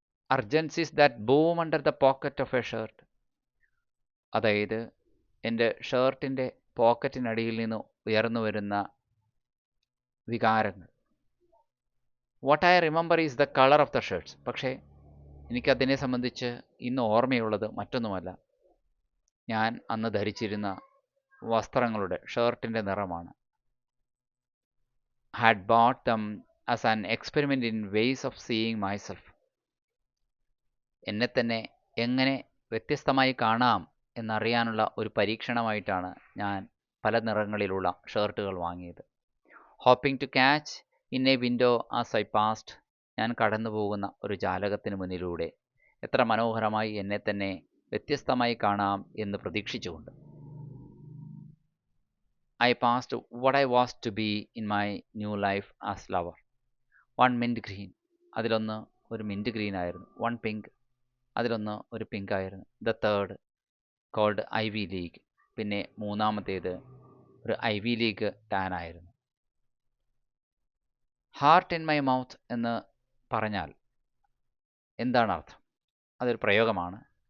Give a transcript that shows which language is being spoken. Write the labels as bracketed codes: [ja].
[en] Urgencies that boom under the pocket of a shirt. [ml] അതായത് എൻ്റെ ഷർട്ടിൻ്റെ പോക്കറ്റിനടിയിൽ നിന്ന് ഉയർന്നു വരുന്ന വികാരങ്ങൾ. [en] What I remember is the colour of the shirts. [ml] പക്ഷേ എനിക്കതിനെ സംബന്ധിച്ച് ഇന്ന് ഓർമ്മയുള്ളത് മറ്റൊന്നുമല്ല. ഞാൻ അന്ന് ധരിച്ചിരുന്ന വസ്ത്രങ്ങളുടെ ഷർട്ടിൻ്റെ നിറമാണ്. [en] had bought them as an experiment in ways of seeing myself. [ml] എന്നെ തന്നെ എങ്ങനെ വ്യത്യസ്തമായി കാണാം എന്നറിയാനുള്ള ഒരു പരീക്ഷണമായിട്ടാണ് ഞാൻ പല നിറങ്ങളിലുള്ള ഷർട്ടുകൾ വാങ്ങിയത്. [en] Hoping to catch in a window as I passed. [ml] ഞാൻ കടന്നു പോകുന്ന ഒരു ജാലകത്തിന് മുന്നിലൂടെ എത്ര മനോഹരമായി എന്നെ തന്നെ വ്യത്യസ്തമായി കാണാം എന്ന് പ്രതീക്ഷിച്ചുകൊണ്ട്. [en] I passed what I was to be in my new life as lover. One mint green, [ml] അതിലൊന്ന് ഒരു മിൻറ്റ് ഗ്രീൻ ആയിരുന്നു. [en] one pink, [ml] അതിലൊന്ന് ഒരു പിങ്ക് ആയിരുന്നു. [en] the third called Ivy League, [ml] പിന്നെ മൂന്നാമത്തേത് ഒരു ഐവി ലീഗ് ടാൻ ആയിരുന്നു. [en] heart in my mouth [ml] എന്ന് പറഞ്ഞാൽ എന്താണ് അർത്ഥം? അതൊരു പ്രയോഗമാണ്.